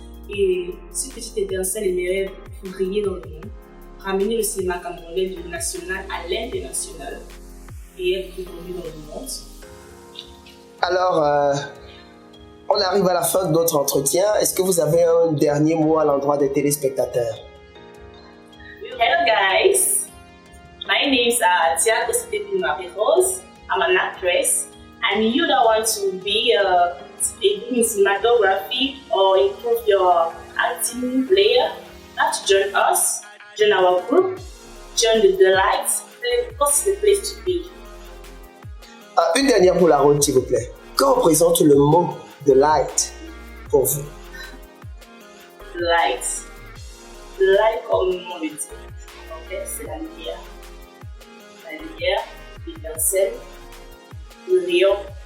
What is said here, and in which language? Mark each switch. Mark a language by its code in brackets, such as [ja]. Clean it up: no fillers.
[fr] Et cette petite étincelle aimerait briller dans le monde, ramener le cinéma camerounais du national à l'international et être reconnu dans le monde. Alors, On arrive à la fin de notre entretien. Est-ce que vous avez un dernier mot à l'endroit des téléspectateurs? [en] Hello guys, my name is Tiago Rose. I'm an actress, and you don't want to be in cinematography or improve your acting player, have to join us, join our group, join the Delight, because it's the place to be. [fr] Une dernière pour la route, s'il vous plaît. Que représente le mot Delight pour vous? Delight. Delight comme on le dit. En fait, c'est la lumière. La lumière, l'étincelle, le rayon.